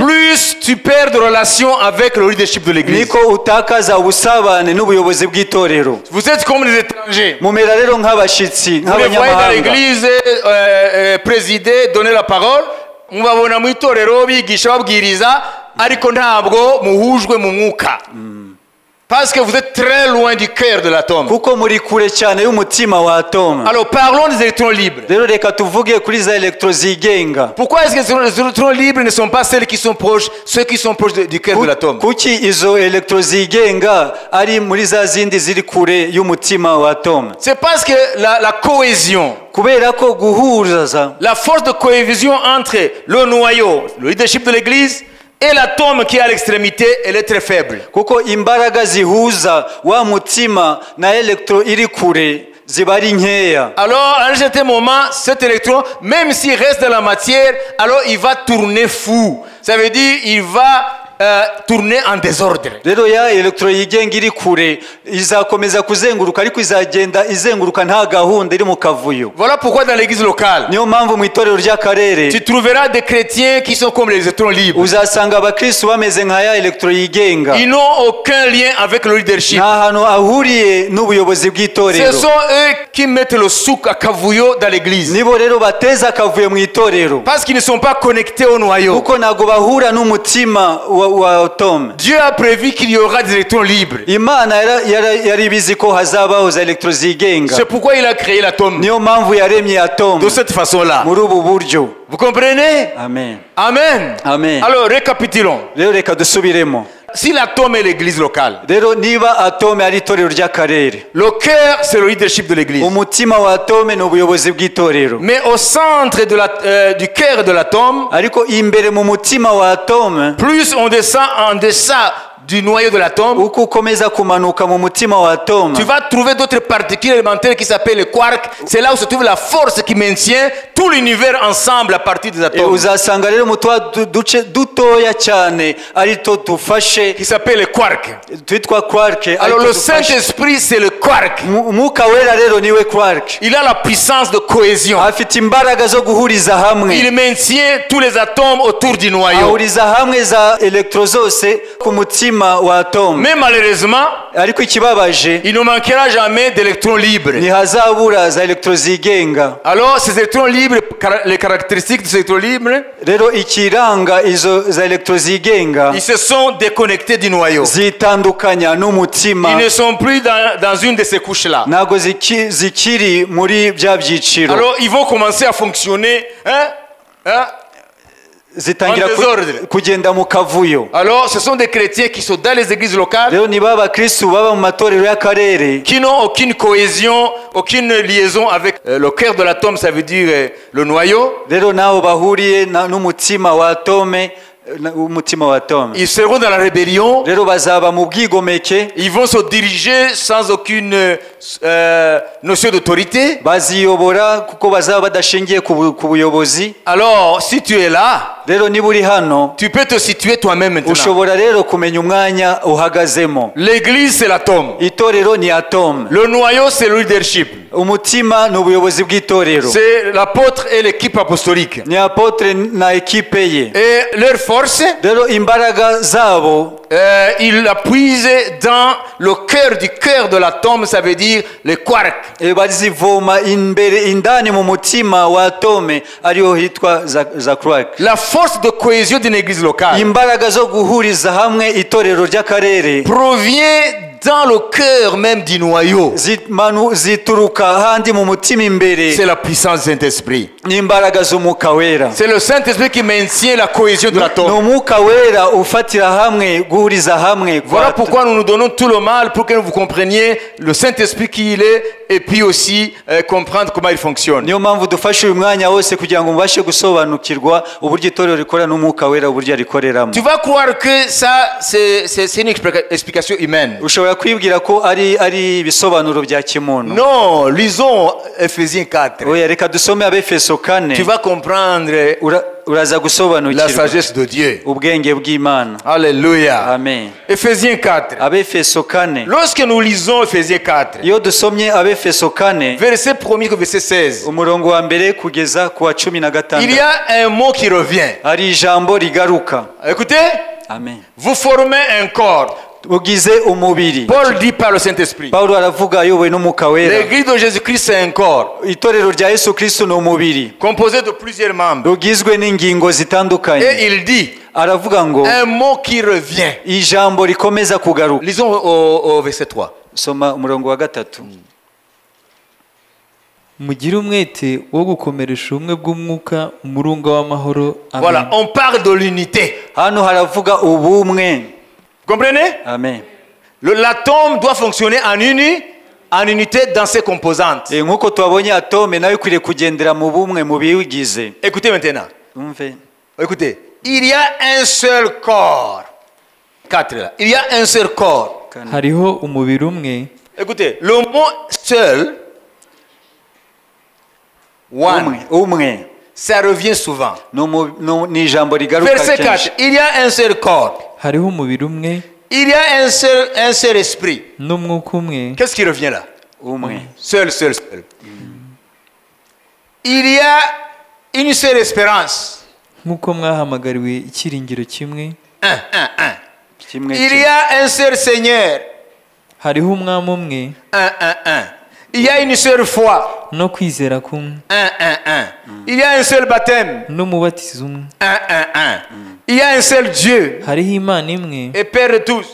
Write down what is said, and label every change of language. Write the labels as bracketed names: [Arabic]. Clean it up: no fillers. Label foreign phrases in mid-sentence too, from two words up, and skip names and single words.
[French] plus tu perds de relation avec le leadership de l'église. [Kinyarwanda] niko utakaza ubusabane n'ubuyobozi bw'itorero. [French] Vous êtes comme des étrangers. [Kinyarwanda] mumera rero nk'abashyitsi [French] Vous les voyez dans [Kinyarwanda] nk'abanyamahanga. [French] l'église présider, donner la parole, [Kinyarwanda] mubabona mu itorero bigisha babwiriza ariko ntabwo muhujwe mu mwuka. [French] Parce que vous êtes très loin du cœur de l'atome. [Kinyarwanda] kuko muri kure cyane y'umutima wa atome. [French] Alors parlons des électrons libres. [Kinyarwanda] rero reka tuvuge kuri za electro zigenga. [French] Pourquoi est-ce que les électrons libres ne sont pas ceux qui sont proches du cœur de l'atome? [Kinyarwanda] kuki izo electro zigenga ari muri za zindi ziri kure y'umutima wa atome? [French] C'est parce que la cohésion, [Kinyarwanda] kubera ko guhuza [French] la force de cohésion entre le noyau, le leadership de l'église, et l'atome qui est à l'extrémité, elle est très faible. [Kinyarwanda] kuko imbaraga zihuza wa mutima na electro iri kure ziba ari nkeya. [French] Alors, à un certain moment, cet électron, même s'il reste dans la matière, alors il va tourner fou. Ça veut dire, il va tourner en désordre. [Kinyarwanda] rero ya electro yigenga iri kure izakomeza kuzenguruka ariko izagenda izenguruka nta gahunda iri mu kavuyo. [French] Voilà pourquoi dans l'église locale, [Kinyarwanda] niyo mpamvu mu itorero ry'akarere [French] tu trouveras des chrétiens qui sont comme les électrons libres. [Kinyarwanda] uzasanga abakristu bameze nka ya electro yigenga, [French] Ils n'ont aucun lien avec le leadership. [Kinyarwanda] nta hantu ahuriye n'ubuyobozi [French] Ce [Kinyarwanda] bw'itorero. [French] sont eux qui mettent le souk à kavuyo dans l'église. [Kinyarwanda] nibo rero bateza akavuyo mu itorero [French] Parce qu'ils ne sont pas connectés au noyau. [Kinyarwanda] kuko ntabwo bahura n'umutima wa atome. [French] Dieu a prévu qu'il y aura des électrons libres. [Kinyarwanda] Imana yari bizi ko hazabaho za electro zigenga. [French] C'est pourquoi il a créé l'atome [Kinyarwanda] Niyo mpamvu yaremye atome [French] de cette façon-là. [Kinyarwanda] muri ubu buryo. [French] Vous comprenez? Amen. Amen. Amen. Alors, récapitulons. [Kinyarwanda] Rero reka dusubiremo. [French] Si l'atome est l'église locale, [Kinyarwanda] Rero niba atome ari itorero ry'akarere, [French] le cœur, c'est le leadership de l'église. [Kinyarwanda] umutima wa atome ni ubuyobozi bw'itorero. [French] Mais au centre du cœur de l'atome, [Kinyarwanda] Ariko imbere mu mutima wa atome, [French] plus on descend en deçà du noyau de l'atome, [Kinyarwanda] uko ukomeza kumanuka mu mutima wa atome, [French] tu vas trouver d'autres particules élémentaires qui s'appellent les quarks. C'est là où se trouve la force qui maintient tout l'univers ensemble à partir des atomes. [Kinyarwanda] uzasanga rero mu duce dutoya cyane arito dufashe [French] Qui s'appellent les quarks. [Kinyarwanda] twitwa quark. [French] Alors le Saint-Esprit, c'est le quark. [Kinyarwanda] Umwuka wera rero niwe quark. [French] Il a la puissance de cohésion. [Kinyarwanda] Afite imbaraga zo guhuriza hamwe, [French] Il maintient tous les atomes autour du noyau. [Kinyarwanda] ahuriza hamwe za elektro zose ku mutima wa atome. [French] Mais malheureusement, [Kinyarwanda] Ariko ikibabaje, [French] il ne manquera jamais d'électrons libres. [Kinyarwanda] ntihazabura za elektro zigenga. [French] Alors ces électrons libres, les caractéristiques de ces électrons libres, [Kinyarwanda] Rero ikiranga izo za elektro zigenga, [French] ils se sont déconnectés du noyau. [Kinyarwanda] zitandukanya n'umutima, [French] Ils ne sont plus dans une de ces couches-là. [Kinyarwanda] ntabwo zikiri muri bya byiciro. [French] Alors ils vont commencer à fonctionner. [Kinyarwanda] Zitangira [French] en désordre. [Kinyarwanda] kugenda mu kavuyo. [French] Alors ce sont des chrétiens qui sont dans les églises locales, [Kinyarwanda] Rero niba abakristu baba mu matorero y'akarere [French] qui n'ont aucune cohésion, aucune liaison avec le cœur de l'atome, ça veut dire le noyau. [Kinyarwanda] rero nabo bahuriye n'umutima wa atome, umutima wa atome, [French] Ils seront dans la rébellion. [Kinyarwanda] rero bazaba mu bwigomeke, [French] Ils vont se diriger sans aucune notion d'autorité. [Kinyarwanda] baziyobora kuko bazaba badashingiye ku buyobozi. [French] Alors, si tu es là, [Kinyarwanda] Rero niba uri hano, [French] tu peux te situer toi-même maintenant. [Kinyarwanda] ushobora rero kumenya umwanya uhagazemo. [French] L'église, c'est l'atome. [Kinyarwanda] Itorero ni atome, [French] Le noyau, c'est le leadership. [Kinyarwanda] umutima ni ubuyobozi bw'itorero, [French] C'est l'apôtre et l'équipe apostolique. [Kinyarwanda] ni apotre na ekipe ye. [French] Et leur force, [Kinyarwanda] Rero imbaraga zabo [French] ils la puisent dans le cœur de l'atome, ça veut dire les quarks. [Kinyarwanda] bazivoma imbere indani mu mutima wa atome, ariho hitwa za quark. [French] La force de cohésion d'une église locale [Kinyarwanda] Imbaraga zo guhuriza hamwe itorero ry'akarere [French] provient dans le cœur même du noyau. [Kinyarwanda] zituruka handi mu mutima imbere, [French] C'est la puissance du Saint-Esprit. [Kinyarwanda] n'imbaraga z'umwuka wera. [French] C'est le Saint-Esprit qui maintient la cohésion de [Kinyarwanda] Ni [French] l'atome. [Kinyarwanda] umwuka wera ufatira hamwe, guhuriza hamwe. [French] Voilà pourquoi nous nous donnons tout le mal pour que vous compreniez le Saint-Esprit qui il est et puis aussi comprendre comment il fonctionne. [Kinyarwanda] niyo mpamvu dufashe uyu mwanya wose kugira ngo mubashe gusobanukirwa uburyo itorero rikora n'umwuka wera uburyo arikoreramo. [French] Tu vas croire que ça, c'est une explication humaine. [Kinyarwanda] Ushobora kwibwira ko ari ibisobanuro bya kimuntu. [French] Non, lisons Ephésiens 4. [Kinyarwanda] Oya, reka dusome Abefeso 4. [French] Tu vas comprendre [Kinyarwanda] Uraza [French] la [Kinyarwanda] gusobanukirwa [French] sagesse de Dieu. [Kinyarwanda] ubwenge bw'Imana. [French] Alléluia. Amen. Ephésiens 4. [Kinyarwanda] Abefeso 4. [French] Lorsque nous lisons Ephésiens 4, [Kinyarwanda] Iyo dusomye Abefeso 4 [French] verset 1er verset 16, [Kinyarwanda] umurongo wa mbere kugeza ku wa 15, [French] il y a un mot qui revient. [Kinyarwanda] hari ijambo rigaruka. [French] Écoutez, Amen. vous formez un corps. [Kinyarwanda] Ugize umubiri. [French] Paul dit par le Saint-Esprit. [Kinyarwanda] Paulo aravuga ayobowe n'umwuka wera. [French] L'église de Jésus-Christ, c'est un corps [Kinyarwanda] Itorero rya Yesu Kristo ni umubiri [French] composé de plusieurs membres. [Kinyarwanda] rugizwe n'ingingo zitandukanye. [French] Et il dit [Kinyarwanda] Aravuga ngo [French] un mot qui revient. [Kinyarwanda] ijambo rikomeza kugaruka. [French] Lisons au verset 3. [Kinyarwanda] Soma umurongo wa 3. mugire umwete wo gukomeresha ubumwe bw'umwuka umurunga w'amahoro. Amen. [French] Voilà, on parle de l'unité. [Kinyarwanda] Hano haravuga ubumwe. [French] Vous comprenez? Amen. L'atome doit fonctionner en unité dans ses composantes. [Kinyarwanda] Nkuko twabonye atome nayo ikwiriye kugendera mu bumwe mu biwigize. [French] Écoutez maintenant. [Kinyarwanda] Umve. [French] Écoutez. Il y a un seul corps. 4 là. Il y a un seul corps. [Kinyarwanda] hariho umubiri umwe. [French] Écoutez, le mot seul, one, [Kinyarwanda] umwe [French] ça revient souvent. [Kinyarwanda] ni ijambo rigaruka [French] Verset [Kinyarwanda] kenshi. [French] 4, il y a un seul corps. [Kinyarwanda] hariho umubiri umwe [French] Il y a un seul esprit. [Kinyarwanda] n'umwuka umwe. [French] Qu'est-ce qui revient là? [Kinyarwanda] Umwe. [French] Seul. Il y a une seule espérance. [Kinyarwanda] nk'uko mwahamagariwe icyiringiro kimwe. Kimwe [French] Il y a un seul Seigneur. [Kinyarwanda] hariho umwami umwe. [French] Il y a une seule foi. [Kinyarwanda] no kwizera kumwe 1. [French] Il y a un seul baptême. [Kinyarwanda] n'umubatizo umwe. [French] 1. Il y a un seul Dieu [Kinyarwanda] hariho imana imwe [French] et Père de tous.